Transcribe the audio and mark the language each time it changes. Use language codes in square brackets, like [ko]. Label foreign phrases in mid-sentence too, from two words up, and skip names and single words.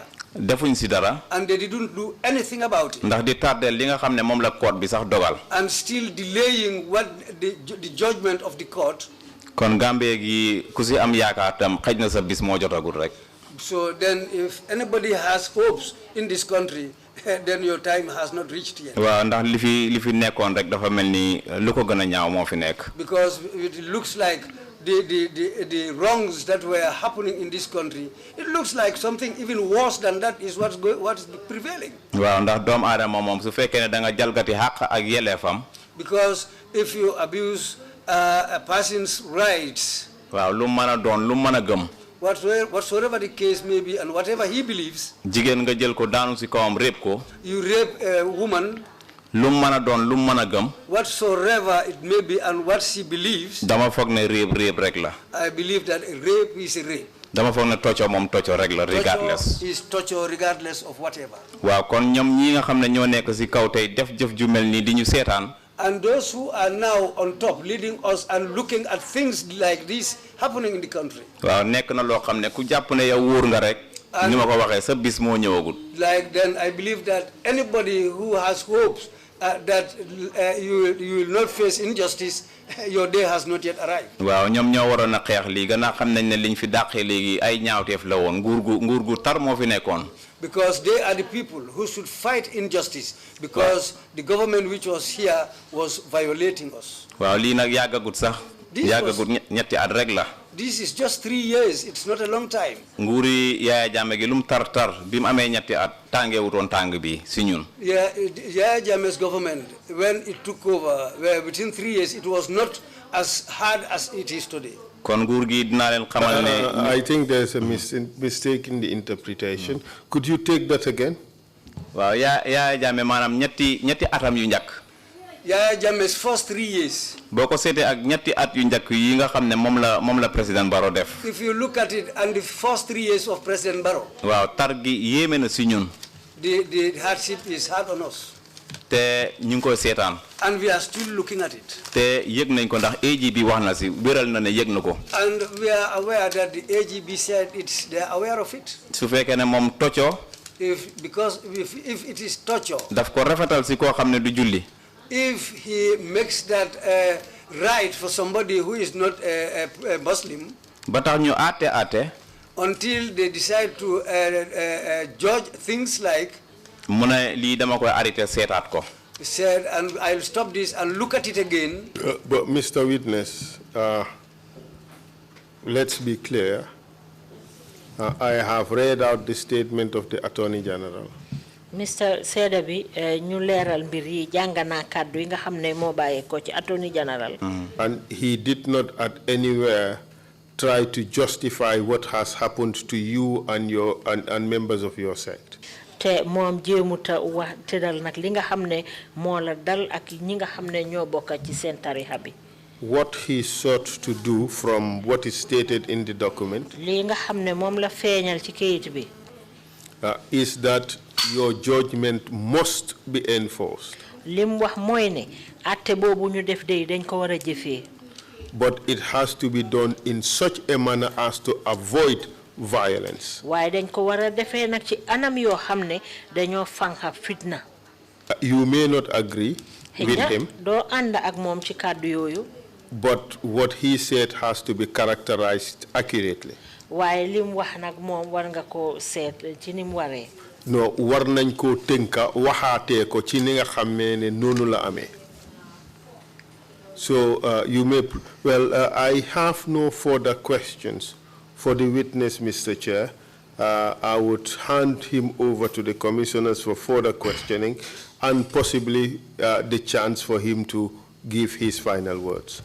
[wo] Defuñ si dara. [en] And they didn't do anything about it. [wo] Ndax di tardel li nga xam ne moom la court bi sax dogal. [en] And still delaying what the judgment of the court. [wo] Kon Gambie gi ku si am yaakaar tam xëj na sa bis moo jotagul rek. [en] So then if anybody has hopes in this country, then your time has not reached yet. [wo] Waaw ndax li fi nekkoon rek dafa mel ni lu ko gën a ñaaw moo fi nekk. [en] Because it looks like the wrongs that were happening in this country, it looks like something even worse than that is what is prevailing. [wo] Waaw ndax doomu aadama moom su fekkee ne da nga jalgati xàq ak yelleefam. [en] Because if you abuse a person's rights, [wo] waaw lu mën a doon lu mën a gëm. [en] whatsoever the case may be and whatever he believes, [wo] jigéen nga jël ko daanu si kawam rape ko. [en] you rape a woman, [wo] lu mën a doon lu mën a gëm. [en] whatsoever it may be and what she believes, [wo] dama foog ne rape rek la. [en] I believe that a rape is a rape. [wo] dama foog ne tocco moom tocco rek la regardless. [en] Is torture regardless of whatever. [wo] waaw kon ñoom ñi nga xam ne ñoo nekk si kaw tey def jëf ju mel nii di ñu seetaan. [en] And those who are now on top leading us and looking at things like this happening in the country. [wo] waaw nekk na loo xam ne ku jàpp ne yow wóor nga rek. ni ma ko waxee sa bis moo ñëwagul. [en] Like then I believe that anybody who has hopes that you will not face injustice, your day has not yet arrived. [wo] waaw ñoom ñoo waroon a xeex lii gannaaw xam nañ ne liñ fi dàqee léegi ay ñaawteef la woon nguur gu tar moo fi nekkoon. [en] Because they are the people who should fight injustice, because the government which was here was violating us. [wo] waaw lii nag yàggagut sax. yàggagut ñetti at rek la. [en] This is just 3 years. It's not a long time. [wo] Nguri Yaya Jammeh gi lum tar bim amé ñetti at tangé wuton tang bi ci ñun. [en] Yeah, Yaya Jammeh's government, when it took over, within 3 years, it was not as hard as it is today. [wo] Kon nguur gi dina len xamal ne [en] I think there's a mistake in the interpretation. Could you take that again? [wo] Waaw Yaya Jammeh manam ñetti atam yu ñak. [en] Yaya Jammeh's first 3 years. [wo] Boko sété ak ñetti at yu ñak yi nga xamné mom la président Barrow def. [en] If you look at it and the first 3 years of President Barrow. [wo] Waaw tar gi yéme na ci ñun. [en] The hardship is hard on us. [wo] Te ñu ngi koy sétane. [en] And we are still looking at it. [wo] Te yëg nañ ko ndax AGB wax na ci wéral na ne yëg na ko. [en] And we are aware that the AGB said they are aware of it. [wo] Su fekkee ne moom tocco. [en] If it is torture. [wo] Daf ko rafetal ci koo xam ne du julli. [en] If he makes that right for somebody who is not a Muslim. [wo] Ba tax ñu àtte. [en] Until they decide to judge things like. [wo] Mu ne lii dama koy arrêté seetaat ko. [en] He said, and I'll stop this and look at it again. But Mr. Witness, let's be clear. I have read out the statement of the Attorney General. Mr. [wo] Sedabi, ñu leeral mbir yi jàngana kàddu yi nga xam ne moo bàyyee ko ci [en] Attorney General. And he did not at anywhere try to justify what has happened to you and members of your sect. [wo] Te moom jéemuta wax tëddal nag li nga xam ne moo la dal ak ñi nga xam ne ñoo bokk ci seen tarixa bi. [en] What he sought to do from what is stated in the document [wo] li nga xam ne moom la feeñal ci kayit bi. [en] Is that your judgment must be enforced. [wo] Lim wax mooy ne atte boobu ñu def dey dañ ko war a jëfee. [en] But it has to be done in such a manner as to avoid violence. [wo] Waaye dañ ko war a defee nag ci anam yoo xam ne dañoo fanxa fitna. [en] You may not agree with him. [wo] Doo ànd ak moom ci kàddu yooyu. [en] But what he said has to be characterized accurately. [wo] Waaye lim wax nag moom war nga ko seet ci nim waree. No, war nañ ko tënka waxaatee ko ci ni nga xamee ne noonu la amee. [en] So you may, I have no further questions for the witness, Mr. Chair. I would hand him over to the commissioners for further questioning and possibly the chance for him to give his final words.